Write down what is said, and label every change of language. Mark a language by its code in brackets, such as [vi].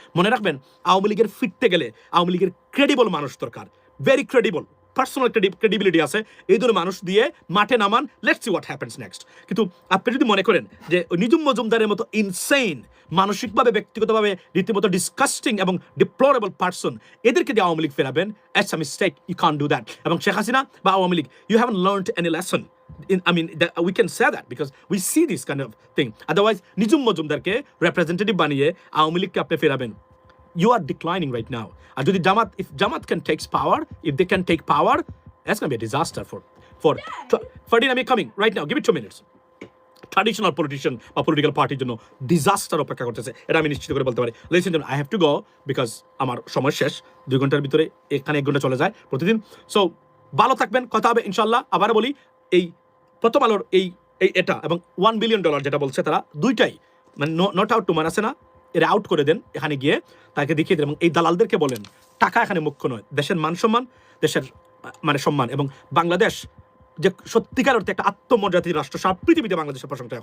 [bn] মনে রাখবেন, আওয়ামী লীগের ফিরতে গেলে আওয়ামী লীগের ক্রেডিবল মানুষ দরকার, [en] very credible, [bn] পার্সোনাল ক্রেডিবিলিটি আছে, এই ধরনের মানুষ দিয়ে মাঠে নামান, [en] Let's see what happens next. [bn] কিন্তু আপনি যদি মনে করেন যে নিজুম মজুমদারের মতো ইনসেইন, মানসিকভাবে ব্যক্তিগতভাবে রীতিমতো ডিসকাস্টিং এবং ডিপ্লোরেবল পার্সন, এদেরকে দিয়ে Awami League ফেরাবেন, [en] It's a mistake, you can do that. এবং শেখ হাসিনা বা Awami League, you haven't learned any lesson. We can say that because we see this kind of thing. Otherwise, [bn] Nijum মজুমদারকে representative বানিয়ে আওয়ামী লীগকে আপনি ফেরাবেন, [en] you are declining right now. And if Jamaat can take power, if they can take power, that's going to be a disaster for Ferdinand. I'm coming right now. Give it 2 minutes. Traditional politician [bn] বা political পার্টির জন্য disaster অপেক্ষা করতেছে, এটা আমি নিশ্চিত করে বলতে পারি। [en] Ladies and gentlemen, I have to go because [bn] আমার সময় শেষ, 2 ঘন্টার ভিতরে এখানে 1 ঘন্টা চলে যায় প্রতিদিন। সো ভালো থাকবেন, কথা হবে ইনশাল্লাহ। আবার বলি, এই প্রথম আলোর এটা এবং $1 বিলিয়ন যেটা বলছে তারা, দুইটাই মানে নট আউট টু মানাসে না, এরা আউট করে দেন, এখানে গিয়ে তাকে দেখিয়ে দেন, এবং এই দালালদেরকে বলেন টাকা এখানে মুখ্য নয়, দেশের মান সম্মান, দেশের মানে সম্মান, এবং বাংলাদেশ যে সত্যিকার অর্থে একটা আত্মমর্যাদার রাষ্ট্র, সারা পৃথিবীতে বাংলাদেশের প্রশংসা।